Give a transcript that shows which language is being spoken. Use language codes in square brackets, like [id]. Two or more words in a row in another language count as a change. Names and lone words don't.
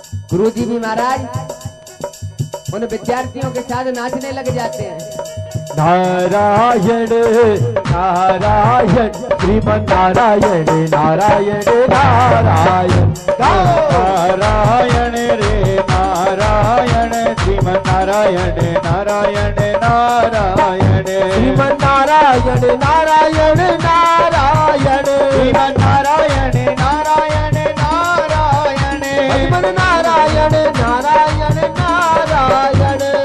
[hi] गुरुजी भी महाराज उन विद्यार्थियों के साथ नाचने लग जाते हैं। नारायण नारायण श्रीमन नारायण नारायण नारायण नारायण रे नारायण श्रीमन नारायण नारायण नारायण श्रीमन नारायण नारायण नारायण श्रीमन नारायण नारायण नारायण श्रीमन नारायण नारायण नारायण